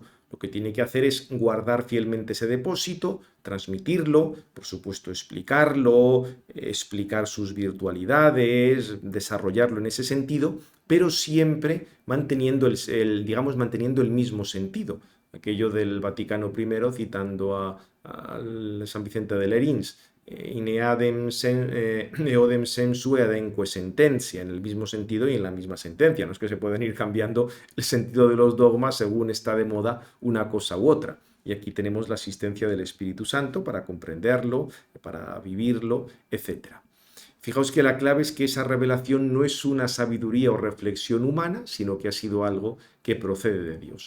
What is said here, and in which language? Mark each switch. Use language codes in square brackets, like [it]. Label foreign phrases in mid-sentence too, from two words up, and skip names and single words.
[es] Lo que tiene que hacer es guardar fielmente ese depósito, transmitirlo, por supuesto explicarlo, explicar sus virtualidades, desarrollarlo en ese sentido, pero siempre manteniendo manteniendo el mismo sentido. Aquello del Vaticano I citando a San Vicente de Lerins, [la] in eodem sensu eademque sententia, [es] en el mismo sentido y en la misma sentencia. No es que se pueden ir cambiando el sentido de los dogmas según está de moda una cosa u otra. Y aquí tenemos la asistencia del Espíritu Santo para comprenderlo, para vivirlo, etc. Fijaos que la clave es que esa revelación no es una sabiduría o reflexión humana, sino que ha sido algo que procede de Dios.